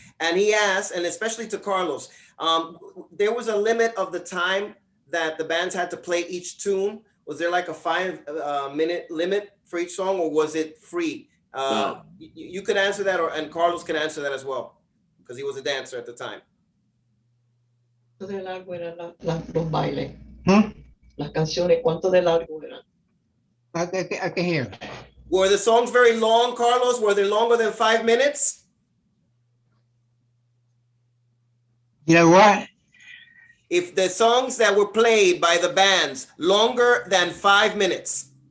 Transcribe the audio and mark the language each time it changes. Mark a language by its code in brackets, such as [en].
[en] And he asks, and especially to Carlos, there was a limit of the time that the bands had to play each tune. Was there like a 5-minute limit for each song, or was it free? No. You could answer that, and Carlos can answer that as well, because he was a dancer at the time. [es] ¿Cuánto de largo eran los bailes? Las canciones, ¿cuánto de largo eran? [en] I can hear. Were the songs very long, Carlos? Were they longer than 5 minutes? You know what? If the songs that were played by the bands longer than 5 minutes?